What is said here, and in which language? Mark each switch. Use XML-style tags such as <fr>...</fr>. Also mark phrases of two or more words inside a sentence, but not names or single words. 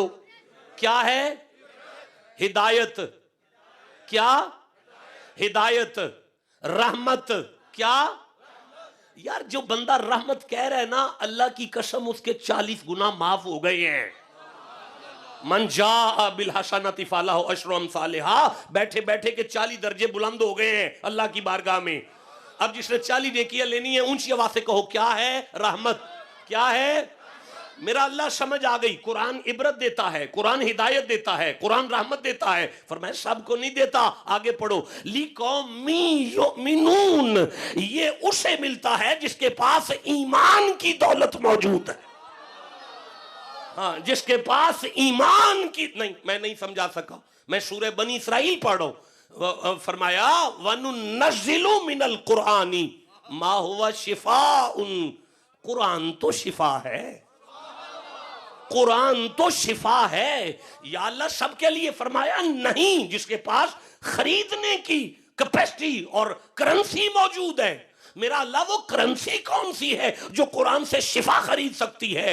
<hi>क्या है? हिदायत। क्या? हिदायत। रहमत। क्या? यार जो बंदा रहमत कह रहा है ना, अल्लाह की कसम उसके 40 गुना माफ हो गए हैं।</hi> <ar>من جاء بالحسنة فله عشر أمثالها,</ar> <hi>बैठे बैठे के 40 दर्जे बुलंद हो गए हैं अल्लाह की बारगाह में। अब जिसने 40 नेकियां लेनी है ऊंची आवाज से कहो क्या है? रहमत। क्या है? मेरा अल्लाह समझ आ गई। कुरान इबरत देता है, कुरान हिदायत देता है, कुरान रहमत देता है। फरमाया सबको नहीं देता, आगे पढ़ो।</hi> <ar>لقوم يؤمنون,</ar> <hi>ये उसे मिलता है जिसके पास ईमान की दौलत मौजूद है। हाँ, जिसके पास ईमान की, नहीं मैं नहीं समझा सका, मैं सूरह बनी इसराइल पढ़ रहा हूं।</hi> <ar>फरमाया وننزل من القرآن ما هو شفاء,</ar> <hi>कुरान तो शिफा है, कुरान तो शिफा है। या अल्लाह सबके लिए फरमाया नहीं, जिसके पास खरीदने की कैपेसिटी और करेंसी मौजूद है। मेरा अल्लाह वो करेंसी कौन सी है जो कुरान से शिफा खरीद सकती है?</hi>